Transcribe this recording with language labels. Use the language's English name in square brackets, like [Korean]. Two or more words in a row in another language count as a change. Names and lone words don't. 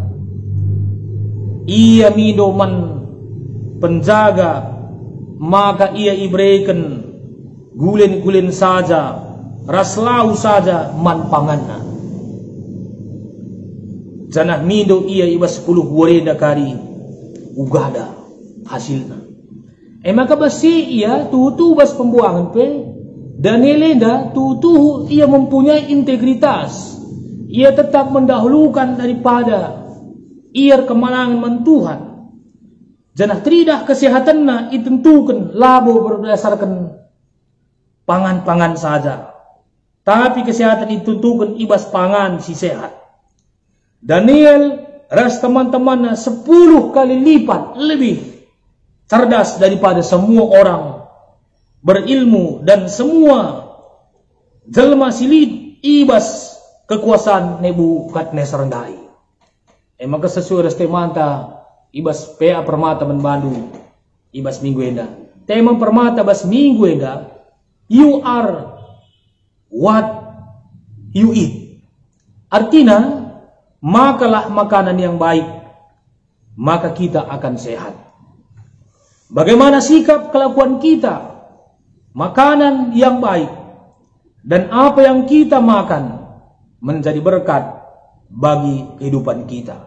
[Batak Karo] ia midoman penjaga maka ia ibrekan gulen-gulen saja raslau saja man panganna janah mido ia ibas 10 wareda kari ugada hasilna maka basi ia tutu bas pembuangan pe Danielenda tutu ia [Indonesian] mempunyai integritas [Batak Karo] ia [Indonesian] tetap mendahulukan daripada [Batak Karo] ia kemenangan mentuhan janah tridah kesehatanna ditentukan labo berdasarkan pangan-pangan saja. [Indonesian] Tapi kesehatan ditentukan [Batak Karo] ibas pangan si sehat. [Indonesian] Daniel ras teman-temannya 10 kali lipat lebih cerdas daripada semua orang berilmu dan semua [Batak Karo] jelma silid ibas kekuasaan Nebukadnezar rendai. Maka sesuai ras temanta ibas PA Permata Bandung ibas minggu enda. Tema permata bas minggu enda, [English] you are what you eat. [Indonesian] Artinya, makalah makanan yang baik, maka kita akan sehat. Bagaimana sikap kelakuan kita, makanan yang baik, dan apa yang kita makan menjadi berkat bagi kehidupan kita.